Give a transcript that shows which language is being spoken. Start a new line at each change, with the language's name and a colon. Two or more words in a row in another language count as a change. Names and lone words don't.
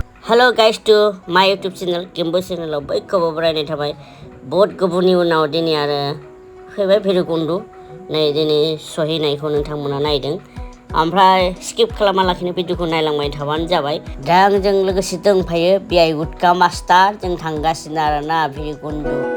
English: Hello guys to my YouTube channel Kimbo channel of
Bodo: gwjwntwg birainw tibai बहुत गोबावनि उनाव दिनै आरो फैबाय बिरुखुन्दा नै दिनै सहैनायखौ नोंथांमोना नायदों ओमफ्राय स्किप खालामालाखिनो भिडिअखौ नायलांबाय थाबानो जाबाय दा आंजों लोगोसे दंफायो बियाइ गुटका मास्टार जों थांगासिनो आरोना बिरुखुन्दा